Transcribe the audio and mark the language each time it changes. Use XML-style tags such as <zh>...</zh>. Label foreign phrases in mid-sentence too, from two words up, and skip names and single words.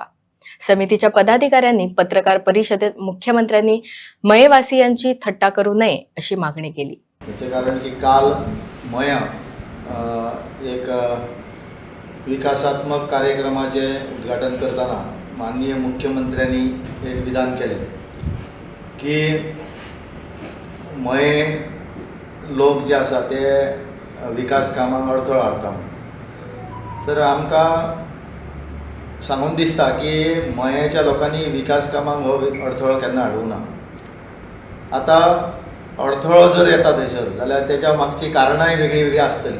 <mr>समितीच्या पदाधिकाऱ्यांनी पत्रकार परिषदेत मुख्यमंत्र्यांनी मयेवासियांची थट्टा करू नये अशी मागणी केली. याचे कारण की काल मया एक विकासात्मक कार्यक्रमाचे उद्घाटन करताना माननीय मुख्यमंत्र्यांनी एक विधान केले की</mr> <kok>मये लोक जे आसा ते विकास कामांक अडथळो हाडटा. तर आमकां सांगून दिसता की मयेच्या लोकांनी विकास कामांक हो अडथळो केन्ना हाडूंक ना. आतां अडथळो जर येता थंयसर जाल्यार तेच्या मागची कारणांय वेगळी वेगळी आसतली.</kok>